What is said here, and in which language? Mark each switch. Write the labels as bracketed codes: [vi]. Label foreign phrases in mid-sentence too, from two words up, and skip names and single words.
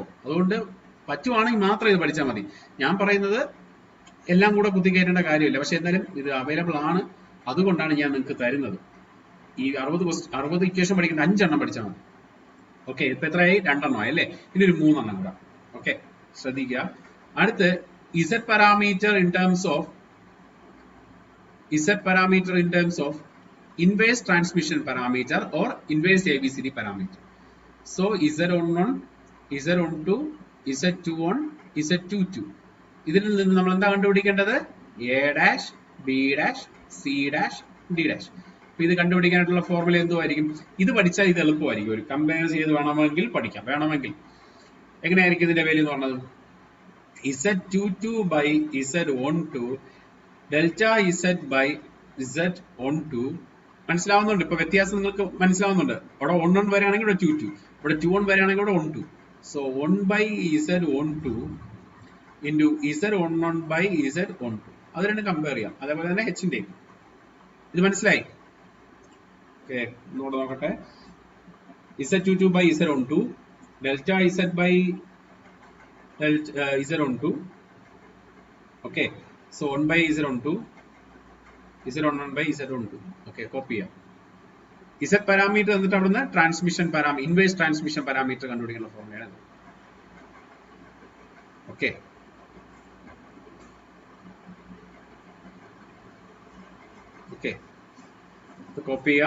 [ml] അതുകൊണ്ട് പറ്റുവാണെങ്കിൽ മാത്രം ഇത് പഠിച്ചാൽ മതി. ഞാൻ പറയുന്നത് എല്ലാം കൂടെ കുത്തിക്കയറ്റേണ്ട കാര്യമില്ല, പക്ഷെ എന്നാലും ഇത് അവൈലബിൾ ആണ്. അതുകൊണ്ടാണ് ഞാൻ നിങ്ങൾക്ക് തരുന്നത്. ഈ 60 ഇക്വേഷൻ പഠിക്കുന്ന 5 എണ്ണം പഠിച്ചാൽ മതി. ഓക്കെ, ഇപ്പൊ എത്രയായി? 2 എണ്ണമായി അല്ലേ? ഇനി ഒരു 3 എണ്ണം കൂടെ. ഓക്കെ, ശ്രദ്ധിക്കുക. അടുത്ത് [en] Z parameter in terms of inverse transmission parameter or inverse ABCD parameter. So Z11, Z12, Z21, Z22. [ml] ഇതിൽ നിന്ന് നമ്മൾ എന്താ കണ്ടുപിടിക്കേണ്ടത്? A', B', C', D'. അപ്പൊ ഇത് കണ്ടുപിടിക്കാനായിട്ടുള്ള ഫോർമുല എന്തുമായിരിക്കും? ഇത് പഠിച്ചാൽ ഇത് എളുപ്പമായിരിക്കും. ഒരു കമ്പയർ ചെയ്ത് വേണമെങ്കിൽ പഠിക്കാം. വേണമെങ്കിൽ എങ്ങനെയായിരിക്കും ഇതിന്റെ വാല്യൂ എന്ന് പറഞ്ഞത്? [en] Z22 by Z12, ഡെൽറ്റ Z by Z12. [ml] മനസ്സിലാവുന്നുണ്ട്? ഇപ്പൊ വ്യത്യാസം നിങ്ങൾക്ക് മനസ്സിലാവുന്നുണ്ട്. അവിടെ 1 വരെയാണെങ്കിൽ ഇവിടെ 22, ഇവിടെ 21 വരെയാണെങ്കിൽ ഇവിടെ 12. [en] So 1 by Z12 into Z11 by Z12. [ml] അത് രണ്ടും കമ്പയർ ചെയ്യാം. അതേപോലെ തന്നെ Hന്റെ ഇത് മനസ്സിലായി? ഓക്കെ, ഒന്നുകൂടെ നോക്കട്ടെ. [en] Z22 by Z12 delta Z by Z12. Okay, so 1 by Z12 Z11 by Z12. [ml] Okay, കോപ്പി ചെയ്യാം. [en] Z parameter [ml] എന്നിട്ട് അവിടുന്ന് [en] transmission parameter, inverse transmission parameter [ml] കണ്ടുപിടിക്കുന്ന ഫോർമുലയാണ്. ഓക്കെ, ഓക്കെ, കോപ്പി ചെയ്യാം.